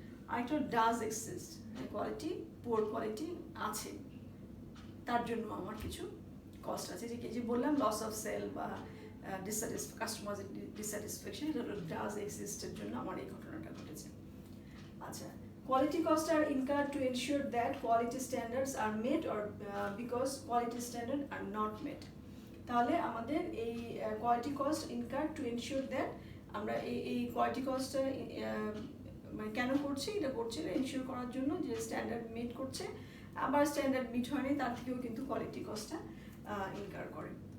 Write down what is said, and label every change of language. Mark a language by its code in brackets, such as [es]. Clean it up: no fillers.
[bn] আরেকটা does exist, quality poor quality আছে, তার জন্য আমার কিছু কস্ট আছে, যে বললাম লস অফ সেল বা কাস্টমার ডিসস্যাটিসফ্যাকশন, এটা হলো ডাজ এক্সিস্টের জন্য আমার এই ঘটনাটা ঘটেছে। আচ্ছা, [en] quality costs are incurred to ensure that quality standards are met or because quality standards are not met. [bn] তাহলে আমাদের এই quality cost [en] incur to ensure that [bn] আমরা এই কোয়ালিটি কস্টটা মানে কেন করছি, এটা করছি এনশিওর করার জন্য যে স্ট্যান্ডার্ড মিট করছে, আবার স্ট্যান্ডার্ড মিট হয়নি তার থেকেও কিন্তু কোয়ালিটি কস্টটা ইনকার করে।